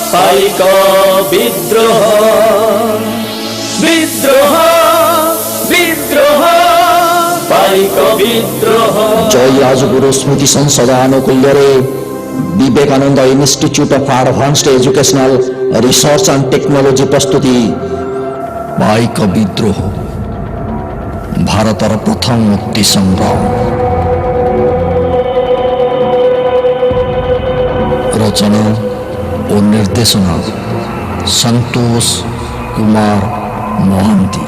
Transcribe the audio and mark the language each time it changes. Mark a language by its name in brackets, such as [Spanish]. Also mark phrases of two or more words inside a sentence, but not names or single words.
[Odia] ପାଇକ ବିଦ୍ରୋହ ବିଦ୍ରୋହ ବିଦ୍ରୋହ ପାଇକ ବିଦ୍ରୋହ। ଜୟ ରାଜଗୁରୁ ସ୍ମୃତି ସଂସଦ ଆନୁକୂଲ୍ୟରେ ବିବେକାନନ୍ଦ ইনস্টিচ্ୟୁଟ୍ ଅଫ୍ ଆଡଭାନ୍ସଡ୍ ଏଜୁକେସନାଲ ରିସର୍ଚ୍ଚ ଆଣ୍ଡ ଟେକ୍ନୋଲୋଜି ପ୍ରସ୍ତୁତି ପାଇକ ବିଦ୍ରୋହ ଭାରତର ପ୍ରଥମ ମୁକ୍ତି ସଂଗ୍ରାମ। ରଚନା ଓ ନିର୍ଦ୍ଦେଶନା ସନ୍ତୋଷ କୁମାର ମହାନ୍ତି।